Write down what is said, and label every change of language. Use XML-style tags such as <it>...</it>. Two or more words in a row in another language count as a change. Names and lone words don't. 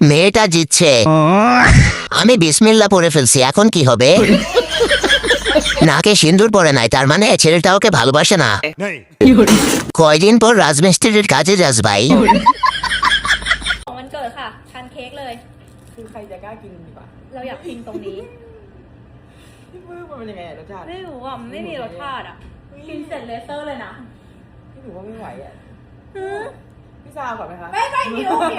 <bn>মেয়েটা জিতছে, আমি বিসমিল্লা পরে ফেলছি, এখন কি হবে? নাকে সিন্দুর পরে নাই, তার মানে ছেলেটা ওকে ভালোবাসে না। কয়দিন পর রাজমিস্ত্রির কাজে যাস ভাই।</bn> <th>ของวันเกิดค่ะทานเค้กเลย คือใครจะกล้ากินดีกว่า เราอยากพิมพ์ตรงนี้ พี่ปื้มมันเป็นยังไงรสชาติ ไม่รู้อ่ะมันไม่มีรสชาติอ่ะกินเสร็จเลเซอร์เลยนะ พี่ถือว่าไม่ไหวอ่ะพี่ซาวก่อนไหมคะ</th>